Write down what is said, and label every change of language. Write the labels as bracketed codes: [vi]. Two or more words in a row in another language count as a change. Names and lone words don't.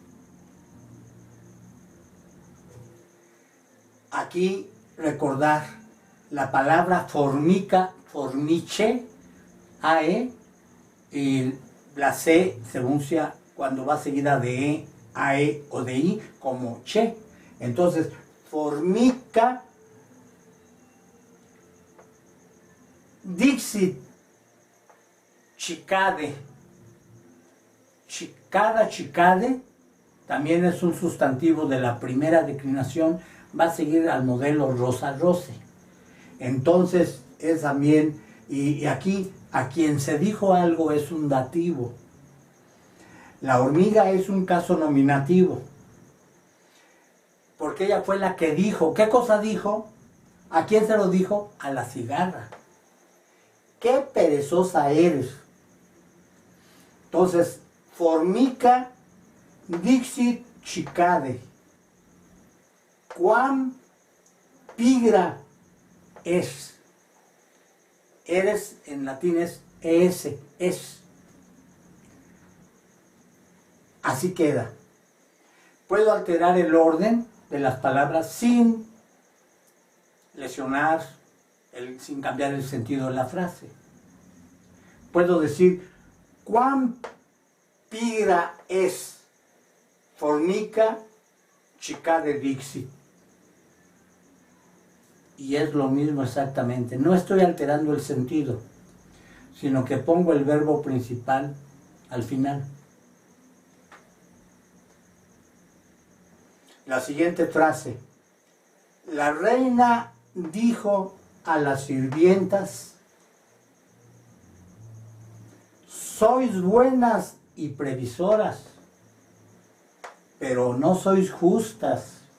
[es] Aquí recordar la palabra [la] formica, formiche, [es] ae, y la c se pronuncia cuando va seguida de e, ae o de i como che. Entonces, [la] formica dixit cicade. Cicada, cicade, [es] también es un sustantivo de la primera declinación, va a seguir al modelo [la] rosa rose. [es] Entonces es también, y aquí a quien se dijo algo es un dativo. La hormiga es un caso nominativo, porque ella fue la que dijo. ¿Qué cosa dijo? ¿A quién se lo dijo? A la cigarra. ¡Qué perezosa eres! Entonces, [la] formica dixit cicade. Quam pigra es. [es] Eres en latín es es. Así queda. Puedo alterar el orden de las palabras sin lesionar, sin cambiar el sentido de la frase. Puedo decir: [la] quam pigra es formica cicade dixit. [es] Y es lo mismo exactamente. No estoy alterando el sentido, sino que pongo el verbo principal al final. La siguiente frase. La reina dijo a las sirvientas: sois buenas y previsoras, pero no sois justas.